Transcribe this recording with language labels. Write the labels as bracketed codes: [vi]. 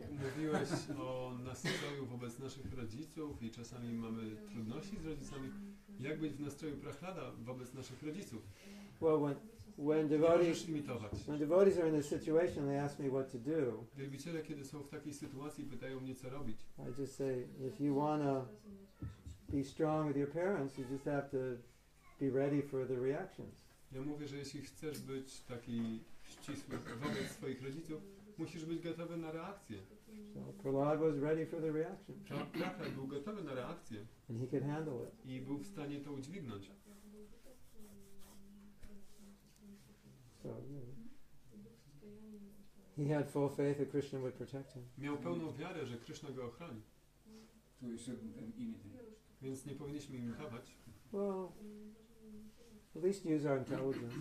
[pl] jak mówiłeś o nastroju wobec naszych rodziców i czasami mamy trudności z rodzicami, jak być w nastroju prachlada wobec naszych rodziców? [en] Well, when [pl] Nie [en] devotees [pl] możesz imitować. [en] are in this situation, they ask me what to do. [pl] Wielbiciele, kiedy są w takiej sytuacji, pytają mnie, co robić. [en] I just say, if you want to be strong with your parents, you just have to be ready for the reactions. [pl] Ja mówię, że jeśli chcesz być taki ścisły wobec swoich rodziców, musisz być gotowy na reakcję. [en] So Prahlad was ready for the reaction, [pl] Prahlad był gotowy na reakcję [en] and he could handle it. [pl] i był w stanie to udźwignąć. [en] So he had full faith that Krishna would protect him. [pl] Miał pełną wiarę, że Krishna go ochroni, [en] So we shouldn't imitate. [pl] więc nie powinniśmy imitować. [en] Well, at least use our intelligence.